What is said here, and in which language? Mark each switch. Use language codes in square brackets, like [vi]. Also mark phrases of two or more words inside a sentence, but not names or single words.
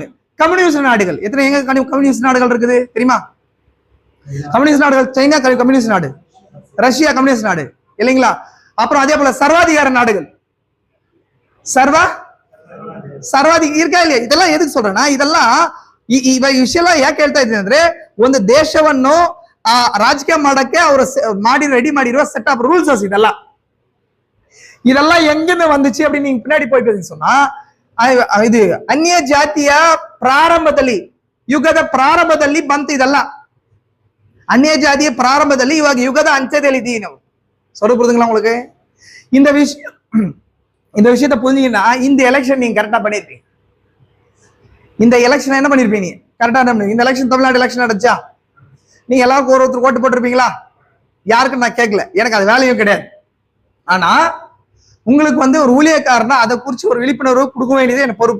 [ta] கம்யூனிஸ்ட் நாடுகள் எத்தனை எங்க கம்யூனிஸ்ட் நாடுகள் இருக்குது தெரியுமா? கம்யூனிஸ்ட் நாடுகள், சைனா கம்யூனிஸ்ட் நாடு, ரஷ்யா கம்யூனிஸ்ட் நாடு இல்லைங்களா? அப்புறம் அதே போல சர்வாதிகார நாடுகள், ಸರ್ವಾಧಿಕ இருக்கா இல்லையா? இதெல்லாம் எதுக்கு சொல்றேன்னா, இதெல்லாம் [kn] ವಿಷಯ ಯಾಕೆ ಹೇಳ್ತಾ ಇದ್ದೀನಿ ಅಂದ್ರೆ, ಒಂದು ದೇಶವನ್ನು ರಾಜಕೀಯ ಮಾಡಕ್ಕೆ ಅವರು ರೆಡಿ ಮಾಡಿರುವ [en] set of rules [ta] இதெல்லாம் எங்கிருந்து வந்துச்சு அப்படின்னு நீங்க பின்னாடி போயிட்டு சொன்னா, [kn] ಇದು ಅನ್ಯ ಜಾತಿಯ ಪ್ರಾರಂಭದಲ್ಲಿ, ಯುಗದ ಪ್ರಾರಂಭದಲ್ಲಿ ಬಂತು ಇದೆಲ್ಲ. ಅನ್ಯ ಜಾತಿಯ ಪ್ರಾರಂಭದಲ್ಲಿ, ಇವಾಗ ಯುಗದ ಅಂತ್ಯದಲ್ಲಿ ಇದ್ದೀವಿ ನಾವು. [ta] புரியுதுங்களா உங்களுக்கு? இந்த விஷயத்த புரிஞ்சீங்கன்னா இந்த எலெக்ஷன் நீங்க கரெக்டா பண்ணிருப்பீங்க. இந்த எலெக்ஷன் என்ன பண்ணிருப்பீங்க கரெக்டா? இந்த எலெக்ஷன் தமிழ்நாடு எலெக்ஷன் நடந்துச்சா? நீங்க எல்லாருக்கும் ஒருத்தர் ஓட்டு போட்டிருப்பீங்களா? யாருக்கும் நான் கேட்கல, எனக்கு அது வேலையும் கிடையாது. ஆனா உங்களுக்கு வந்து ஒரு ஊழியக்காரனா அதை குறிச்சு ஒரு விழிப்புணர்வு கொடுக்க வேண்டியது என் பொறுப்பு.